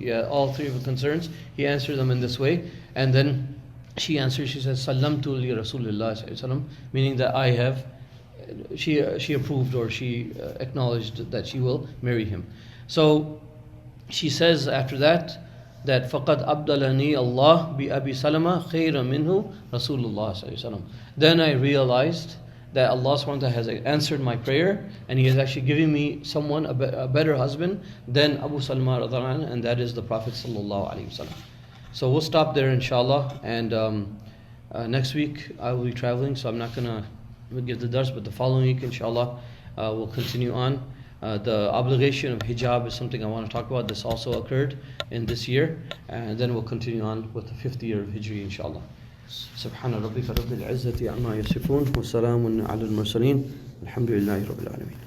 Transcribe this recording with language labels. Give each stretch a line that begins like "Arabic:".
English: Yeah, all 3 of her concerns, he answered them in this way. And then she answered, she says, Sallamtu li Rasulillah sallallahu alaihi wasallam, meaning that I have, she approved or she acknowledged that she will marry him. So she says after that
Arabic: فَقَدْ أَبْدَلَنِي اللَّهُ بِأَبِي سَلَمَةَ خَيْرًا مِنْهُ رَسُولُ اللَّهِ صَلَّى اللَّهُ عَلَيْهِ وسلم.
English: Then I realized that Allah subhanahu wa ta'ala has answered my prayer, and He has actually given me someone, a better husband than Abu Salma radhiallahu anhu, and that is the Prophet sallallahu alaihi wasallam. So we'll stop there inshallah, and next week I will be traveling, so I'm not going to give the dars, but the following week inshallah we'll continue on. The obligation of hijab is something I want to talk about. This also occurred in this year, and then we'll continue on with the 5th year of Hijri inshallah.
Arabic: سبحان ربك رب العزة عما يصفون وسلام على المرسلين الحمد لله رب العالمين.